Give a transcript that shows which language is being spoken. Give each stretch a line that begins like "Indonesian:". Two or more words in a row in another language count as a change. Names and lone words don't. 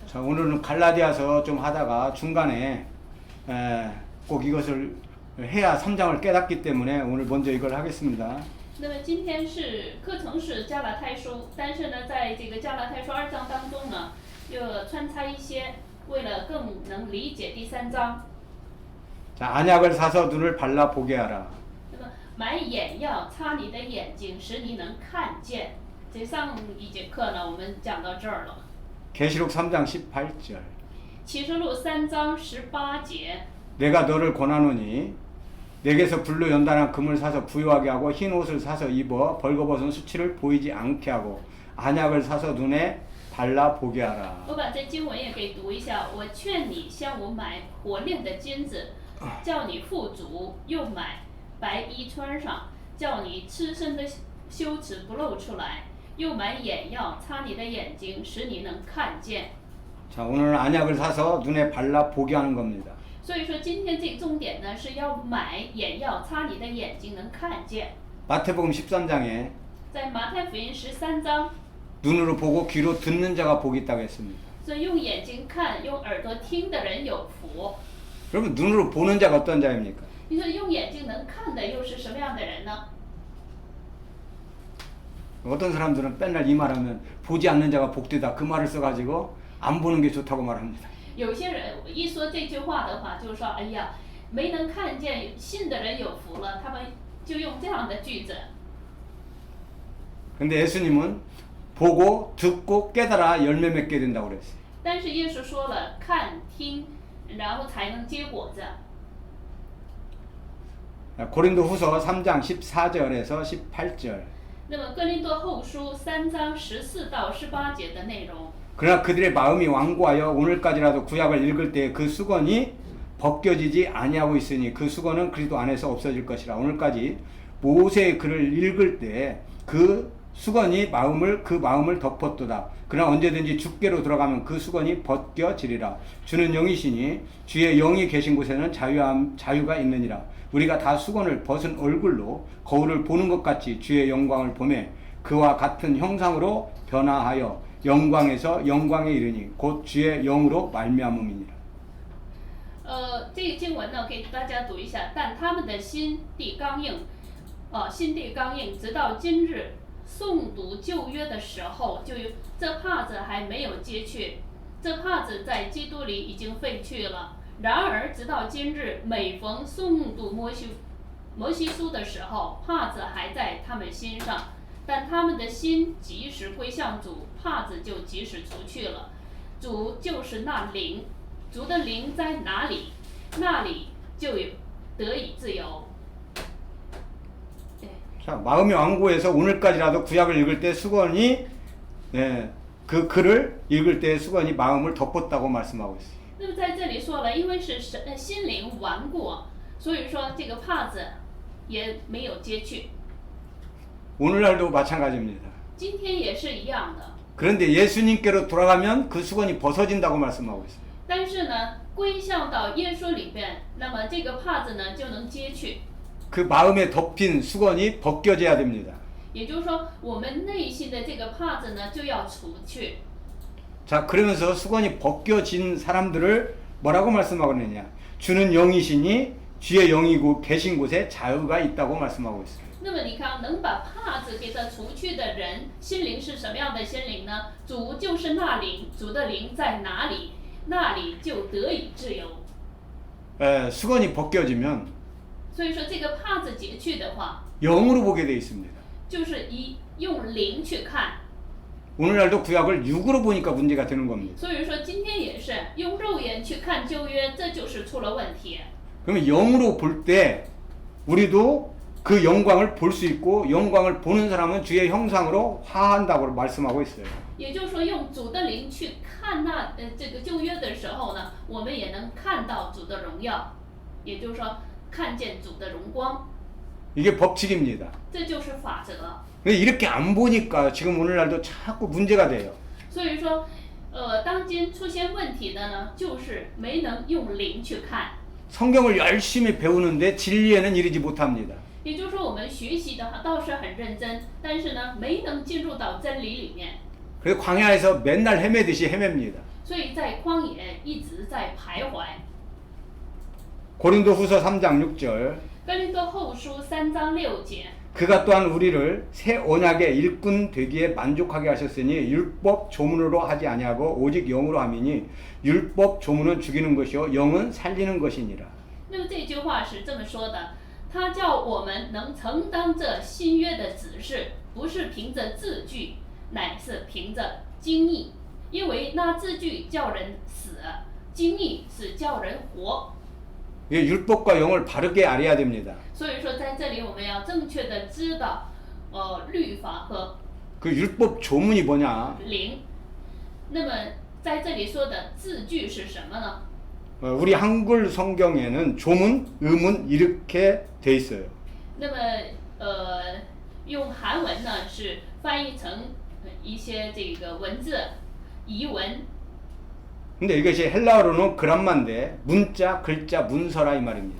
Korean: 자, 오늘은 갈라디아서 좀 하다가 중간에 꼭 이것을 해야 3장을 깨닫기 때문에 오늘 먼저 이걸 하겠습니다.
Chinese: 那么今天是课程是加拉太书，但是呢，在这个加拉太书2章当中呢，又穿插一些，为了更能理解第3章。
Korean: 자, 안약을 사서 눈을 발라 보게 하라.
Chinese: 那么买眼药擦你的眼睛，使你能看见。这上一节课呢，我们讲到这儿了。
Korean: 계시록 3장 18절.
Chinese: 启示录3章18节，
Korean: 내가 너를 권하노니 내게서 불로 연단한 금을 사서 부유하게 하고 흰 옷을 사서 입어 벌거벗은 수치를 보이지 않게 하고 안약을 사서 눈에 발라 보게 하라.
Chinese: 我把这经文也给读一下。我劝你向我买火炼的金子，叫你富足；又买白衣穿上，叫你赤身的羞耻不露出来；又买眼药擦你的眼睛，使你能看见。
Korean: 자, 오늘은 안약을 사서 눈에 발라 보게 하는 겁니다.
Chinese: 所以说，今天这个重点呢是要买眼药擦你的眼睛，能看见。
Korean: 마태복음 13장에
Chinese: 在马太福音13章，
Korean: 눈으로 보고 귀로 듣는 자가 복이 있다고 했습니다.
Chinese: 所以用眼睛看、用耳朵听的人有福。
Korean: 그러면 눈으로 보는 자가 어떤 자입니까?
Chinese: 你说用眼睛能看的又是什么样的人呢？
Korean: 어떤 사람들은 맨날 이 말하면 보지 않는 자가 복되다 그 말을 써가지고 안 보는 게 좋다고 말합니다.
Chinese: 有些人一说这句话的话，就是说，哎呀，没能看见信的人有福了，他们就用这样的句子。
Korean: 근데 예수님은 보고 듣고 깨달아 열매 맺게 된다고 그랬어요.
Chinese: 但是耶稣说了，看听，然后才能结果子。
Korean: 고린도후서 3장 14절에서 18절.
Chinese: 那么哥林多后书3章14到18节的内容。
Korean: 그러나 그들의 마음이 완고하여 오늘까지라도 구약을 읽을 때 그 수건이 벗겨지지 아니하고 있으니 그 수건은 그리스도 안에서 없어질 것이라. 오늘까지 모세의 글을 읽을 때 그 수건이 그 마음을 덮었도다. 그러나 언제든지 주께로 들어가면 그 수건이 벗겨지리라. 주는 영이시니 주의 영이 계신 곳에는 자유가 있느니라. 우리가 다 수건을 벗은 얼굴로 거울을 보는 것 같이 주의 영광을 보매 그와 같은 형상으로 변화하여 영광에서 영광에 이르니 곧 주의 영으로 말미암음이니라.
Chinese: 这个经文呢，给大家读一下。但他们的心地刚硬，心地刚硬，直到今日诵读旧约的时候，这帕子还没有揭去，这帕子在基督里已经废去了。然而直到今日，每逢诵读摩西书的时候，帕子还在他们心上。但他们的心即时归向主，帕子就即时除去了。主就是那灵，主的灵在哪里，那里就有得以自由。
Korean: 자, 마음이 완고해서 오늘까지라도 구약을 읽을 때 수건이 그 글을 읽을 때 수건이 마음을 덮었다고 말씀하고 있어요.
Chinese: 那么在这里说了，因为是心灵顽固，所以说这个帕子也没有揭去。
Korean: 오늘날도 마찬가지입니다.
Chinese: 今天也是一样的。
Korean: 그런데 예수님께로 돌아가면 그 수건이 벗어진다고 말씀하고 있어요.
Chinese: 但是呢，归向到耶稣里边，那么这个帕子呢就能揭去。
Korean: 그 마음에 덮인 수건이 벗겨져야 됩니다.
Chinese: 也就是说，我们内心的这个帕子呢就要除去。
Korean: 자, 그러면서 수건이 벗겨진 사람들을 뭐라고 말씀하고 있느냐? 주는 영이시니 주의 영이 계신 곳에 자유가 있다고 말씀하고 있어요.
Chinese: 那么你看，能把帕子给它除去的人，心灵是什么样的心灵呢？主就是那灵，主的灵在哪里，那里就得以自由。
Korean: 수건이 벗겨지면
Chinese: 所以说，这个帕子解去的话，
Korean: 영으로 보게 돼 있습니다.
Chinese: 就是用灵去看。
Korean: 오늘날도 구약을 육으로 보니까 문제가 되는 겁니다.
Chinese: 所以说，今天也是用肉眼去看旧约，这就是出了问题。
Korean: 그러면 영으로 볼 때 우리도 그 영광을 볼 수 있고 영광을 보는 사람은 주의 형상으로 화한다고 말씀하고 있어요.
Chinese: 也就是说，用主的灵去看这个旧约的时候呢，我们也能看到主的荣耀，也就是说，看见主的荣光。
Korean: 이게 법칙입니다.
Chinese: 这就是法则。
Korean: 근데 이렇게 안 보니까 지금 오늘날도 자꾸 문제가 돼요.
Chinese: 所以说，当今出现问题的呢，就是没能用灵去看。
Korean: 성경을 열심히 배우는데 진리에는 이르지 못합니다.
Chinese: 也就是说，我们学习的倒是很认真，但是呢，没能进入到真理里面。
Korean: 그래서 광야에서 맨날 헤매듯이 헤맵니다.
Chinese: 所以在旷野一直在徘徊。
Korean: 고린도후서 3장 6절
Chinese: 哥林多后书3章6节，
Korean: 그가 또한 우리를 새 언약의 일꾼 되기에 만족하게 하셨으니 율법 조문으로 하지 아니하고 오직 영으로 함이니 율법 조문은 죽이는 것이요 영은 살리는 것이니라.
Chinese: 那么这句话是这么说的：他叫我们能承担这新约的指示，不是凭着字句，乃是凭着经意。因为那字句叫人死，经意是叫人活。
Korean: 이 율법과 영을 바르게 알아야 됩니다.
Chinese: 所以说，在这里我们要正确的知道，律法和
Korean: 그 율법 조문이 뭐냐?
Chinese: 灵。那么在这里说的字句是什么呢？
Korean: 우리 한글 성경에는 조문, 의문 이렇게 돼 있어요.
Chinese: 那么用韩文呢是翻译成一些这个文字疑文。
Korean: 근데 이것이 헬라어로는 그람마인데 문자, 글자, 문서라 이 말입니다.